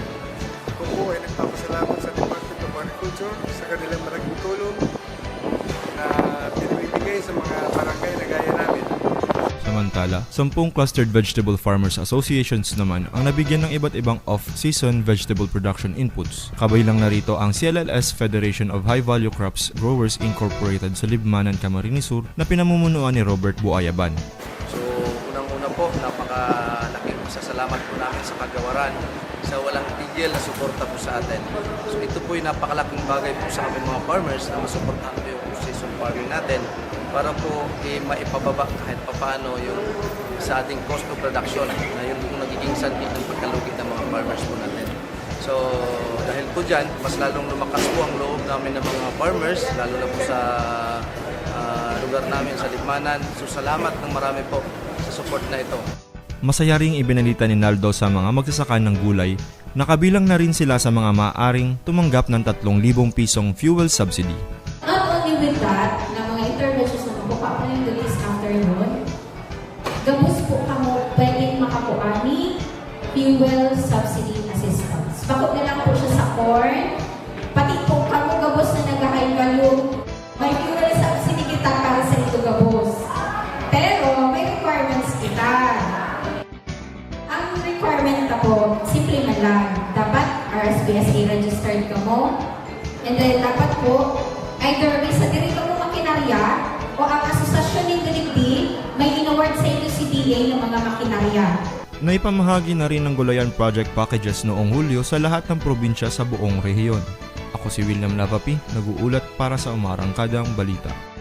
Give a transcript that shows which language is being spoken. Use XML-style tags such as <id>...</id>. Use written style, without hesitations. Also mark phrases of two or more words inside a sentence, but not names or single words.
<tl>Ako po ay nagpapasalamat sa Department of Agriculture sa kanilang malaking tulong na pinibigay sa mga barangay na gaya namin. Samantala, 10 Clustered Vegetable Farmers Associations naman ang nabigyan ng iba't ibang</tl> <en>off-season vegetable production inputs.</en> <tl>Kabilang narito ang CLLS Federation of High Value Crops Growers Incorporated sa Libmanan, Camarines Sur na pinamumunuan ni Robert Buayaban. So, unang-una po, napakalaking pasasalamat po namin sa kagawaran sa walang tigil na suporta po sa atin. So, ito po yung napakalaking bagay po sa aming mga farmers na masuportahan po yung season farming natin para po maipababa kahit papaano yung sa ating</tl> <en>cost of production</en> <tl>na yun po nagiging sanhi ng pagkalugi ng mga farmers po natin. So, dahil po dyan, mas lalong lumakas po ang loob namin ng mga farmers, lalo na po sa lugar namin sa Libmanan. So, salamat ng marami po sa support na ito. Masaya ring ibinalita ni Naldo sa mga magsasaka ng gulay na kabilang na rin sila sa mga maaaring tumanggap ng 3,000 pisong fuel subsidy.</tl> <en>Not only with that,</en> <bik>na mga interventions na mabuka pa yung release after nun, gabos po kamo pwedeng makakuha ni</bik> <en>fuel subsidy assistance.</en> <bik>Bakit na lang po siya sa corn, pati po kamo gabos na nag-high value, may</bik> <en>fuel subsidy</en> <bik>kita para sa ito gabos. Pero bata po, simple man lang. Dapat RSPSA registered ka mo.</bik> <en>And then</en> <bik>dapat po, either may sa dirito mo makinarya o ang asosasyon ng DILIGDI may inaward sa inyo si DA ng mga makinarya.</bik> <tl>Naipamahagi na rin ng Gulayan Project Packages noong Hulyo sa lahat ng probinsya sa buong rehiyon. Ako si William Lavapi, nag-uulat para sa Umarangkadang Balita.</tl>